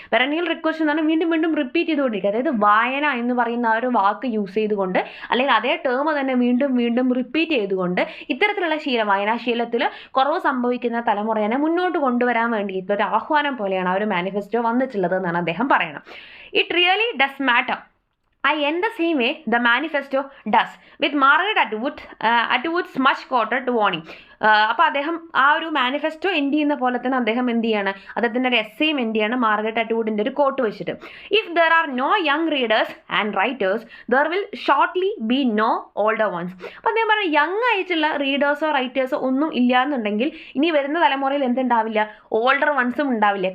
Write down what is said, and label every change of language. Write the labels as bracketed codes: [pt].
[ml] പെരേനിയൽ request എന്ന് പറഞ്ഞാൽ വീണ്ടും വീണ്ടും റിപ്പീറ്റ് ചെയ്തുകൊണ്ടിരിക്കുക. അതായത് വായന എന്ന് പറയുന്ന ആ ഒരു വാക്ക് യൂസ് ചെയ്തുകൊണ്ട് അല്ലെങ്കിൽ അതേ ടേം തന്നെ വീണ്ടും വീണ്ടും റിപ്പീറ്റ് ചെയ്തുകൊണ്ട് ഇത്തരത്തിലുള്ള വായനാശീലത്തിൽ കുറവ് സംഭവിക്കുന്ന തലമുറയെ മുന്നോട്ട് കൊണ്ടുവരാൻ വേണ്ടിയിട്ട് ഒരു ആഹ്വാനം പോലെയാണ് ആ ഒരു മാനിഫെസ്റ്റോ വന്നിട്ടുള്ളത് എന്നാണ് അദ്ദേഹം പറയുന്നത്. [en] It really does matter. I end the same way the manifesto does, with Margaret Atwood's much quoted warning. [ml] അപ്പോൾ അദ്ദേഹം ആ ഒരു മാനിഫെസ്റ്റോ എൻഡ് ചെയ്യുന്ന പോലെ തന്നെ അദ്ദേഹം എന്ത് ചെയ്യാണ്, അദ്ദേഹത്തിൻ്റെ ഒരു എസ്സേയും എൻഡ് ചെയ്യാണ് മാർഗരറ്റ് അറ്റ്വുഡിൻ്റെ ഒരു കോട്ട് വെച്ചിട്ട്. [en] If there are no young readers and writers there will shortly be no older ones. [ml] അപ്പോൾ അദ്ദേഹം പറഞ്ഞ യങ് ആയിട്ടുള്ള റീഡേഴ്സോ റൈറ്റേഴ്സോ ഒന്നും ഇല്ല എന്നുണ്ടെങ്കിൽ ഇനി വരുന്ന തലമുറയിൽ എന്തുണ്ടാവില്ല, ഓൾഡർ വൺസും ഉണ്ടാവില്ല.